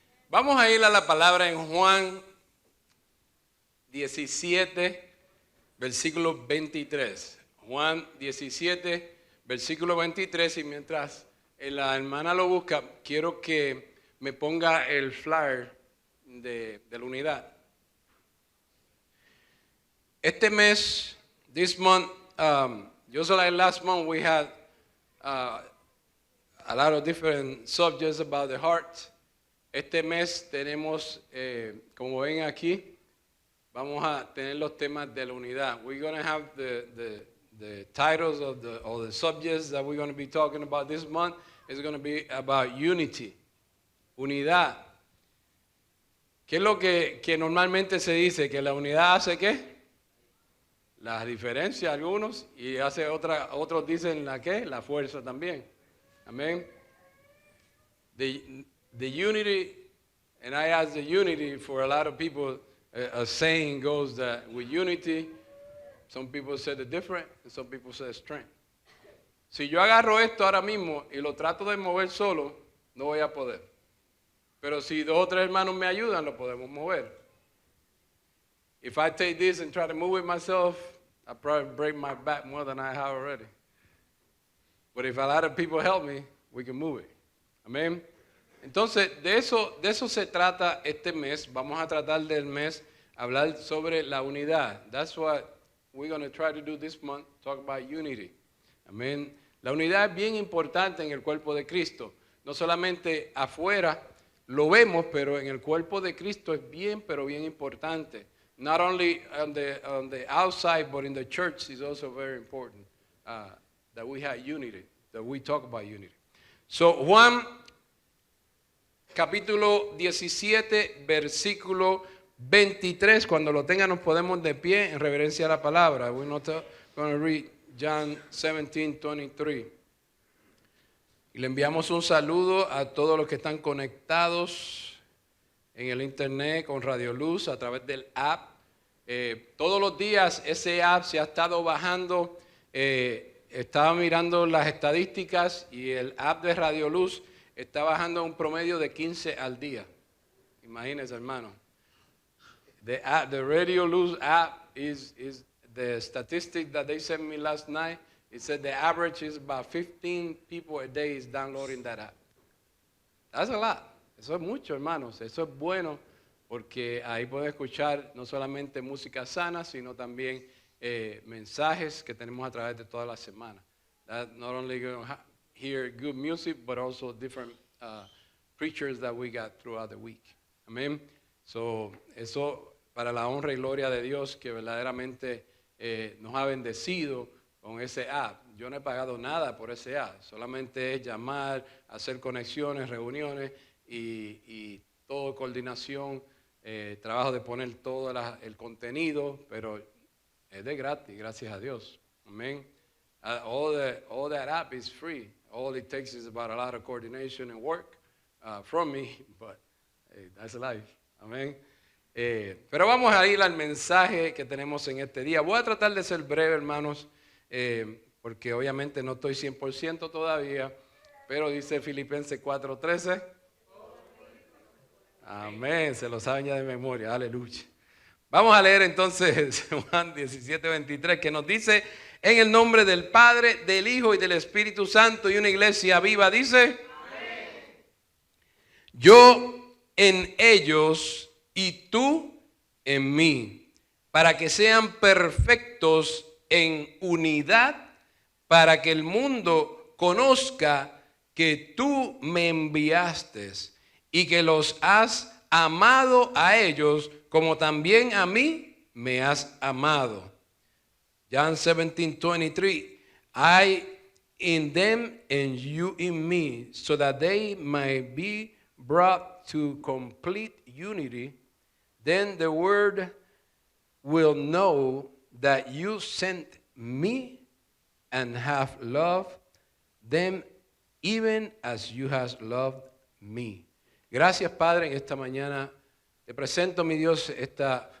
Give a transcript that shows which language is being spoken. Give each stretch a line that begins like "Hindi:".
Spanish: Vamos a ir a la palabra en Juan 17, versículo 23. Juan 17, versículo 23. Y mientras la hermana lo busca, quiero que me ponga el flyer de la unidad. Este mes,
English: this month, just like last month, we had a lot of different subjects about the heart.
Spanish: Este mes tenemos, como ven aquí, vamos a tener los temas de la unidad.
English: We're going to have the titles of the subjects that we're going to be talking about this month is going to be about unity, unidad.
Spanish: ¿Qué es lo que normalmente se dice? Que la unidad hace ¿qué? La diferencia algunos y hace otros dicen la ¿qué? La fuerza también. Amén.
English: The unity, and I ask the unity for a lot of people, a saying goes that with unity, some people say the different, and some people say strength.
Spanish: Si yo agarro esto ahora mismo y lo trato de mover solo, no voy a poder. Pero si dos o tres hermanos me ayudan, lo podemos mover.
English: If I take this and try to move it myself, I'll probably break my back more than I have already. But if a lot of people help me, we can move it.
Spanish: Amén. Entonces, de eso se trata este mes. Vamos a tratar del mes, hablar sobre la unidad.
English: That's what we're going to try to do this month, talk about unity.
Spanish: Amén. La unidad es bien importante en el cuerpo de Cristo. No solamente afuera lo vemos, pero en el cuerpo de Cristo es bien, pero bien importante.
English: Not only on the outside, but in the church is also very important that we have unity, that we talk about unity.
Spanish: So, Juan capítulo 17, versículo 23. Cuando lo tengan nos podemos de pie en reverencia a la palabra.
English: We're not going to read John 17:23.
Spanish: Y le enviamos un saludo a todos los que están conectados en el internet con Radio Luz a través del app. Todos los días ese app se ha estado bajando. Estaba mirando las estadísticas y el app de Radio Luz está bajando un promedio de 15 al día. Imagínense, hermano.
English: The Radio Luz app is the statistic that they sent me last night. It said the average is about 15 people a day is downloading that app. That's a lot.
Spanish: Eso es mucho, hermanos. Eso es bueno porque ahí pueden escuchar no solamente música sana, sino también mensajes que tenemos a través de toda la semana.
English: That not only going to hear good music, but also different preachers that we got throughout the week.
Spanish: Amén. So, eso para la honra y gloria de Dios que verdaderamente nos ha bendecido con ese app. Yo no he pagado nada por ese app, solamente es llamar, hacer conexiones, reuniones y todo coordinación, trabajo de poner todo el contenido, pero es de gratis, gracias a Dios.
English: Amén. All that app is free. All it takes is about a lot of coordination and work from me, but hey, that's life.
Spanish: Amén. Pero vamos a ir al mensaje que tenemos en este día. Voy a tratar de ser breve, hermanos, porque obviamente no estoy 100% todavía, pero dice Filipenses 4:13. Amén, se lo saben ya de memoria, aleluya. Vamos a leer entonces Juan 17:23, que nos dice: en el nombre del Padre, del Hijo y del Espíritu Santo, y una iglesia viva dice: amén. Yo en ellos y tú en mí, para que sean perfectos en unidad, para que el mundo conozca que tú me enviaste y que los has amado a ellos como también a mí me has amado.
English: John 17:23, I in them and you in me, so that they might be brought to complete unity. Then the world will know that you sent me and have loved them even as you have loved me.
Spanish: Gracias, Padre, en esta mañana te presento, mi Dios, esta